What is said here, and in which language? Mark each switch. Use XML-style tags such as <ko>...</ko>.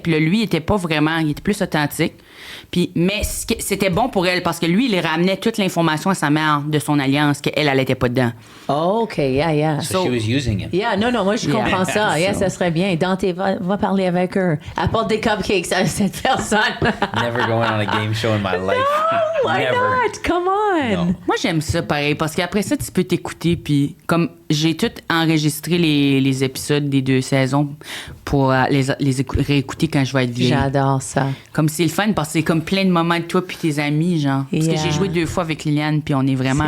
<fr>Puis là, lui, il était pas vraiment. Il était plus authentique. Puis, mais c'était bon pour elle parce que lui, il ramenait toute l'information à sa mère de son alliance, qu'elle, elle était pas dedans.</fr> <en>Oh, OK, yeah. So she was using him.</en> <fr>Yeah, non, moi, je</fr> <en>Yeah.</en> <fr>comprends ça. Yeah, ça serait bien. Dante, va parler avec eux. Apporte des cupcakes à cette personne.</fr> <en>Never going on a game show in my life. No, why Never. not? Come on.</en> <fr>Non. Moi, j'aime ça pareil parce qu'après ça, tu peux t'écouter. Puis, comme j'ai tout enregistré les épisodes des 2 saisons pour réécouter quand je vais être vieille. J'adore ça. Comme c'est le fun parce que c'est comme plein de moments de toi puis tes amis, genre. Parce</fr> <en>Yeah.</en> <fr>que j'ai joué 2 fois avec Liliane puis on est vraiment</fr>